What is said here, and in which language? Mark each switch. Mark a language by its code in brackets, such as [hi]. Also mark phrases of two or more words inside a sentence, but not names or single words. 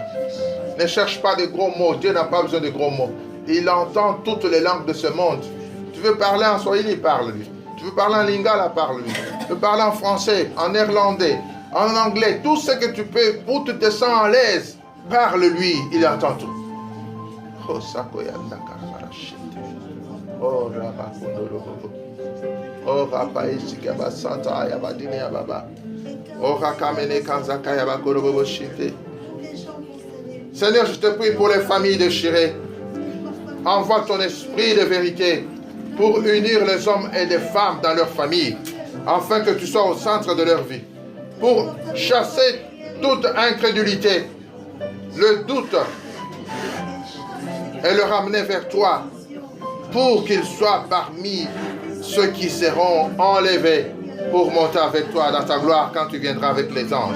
[fr] Ne cherche pas de gros mots. Dieu n'a pas besoin de gros mots. Il entend toutes les langues de ce monde. Tu veux parler en Swahili, parle-lui. Tu veux parler en Lingala, parle-lui. Tu veux parler en français, en néerlandais, en anglais. Tout ce que tu peux, où tu te sens à l'aise, parle-lui. Il entend tout. Oh, oh, oh, Rapaï, Sikaba, Santa, Yabadine, Yababa. Oh, Rakamene, Kanzaka, Yabakorobo, Shite. Seigneur, je te prie pour les familles déchirées. Envoie ton esprit de vérité pour unir les hommes et les femmes dans leur famille, afin que tu sois au centre de leur vie. Pour chasser toute incrédulité, le doute, et le ramener vers toi, pour qu'ils soient parmi ceux qui seront enlevés pour monter avec toi dans ta gloire quand tu viendras avec les anges.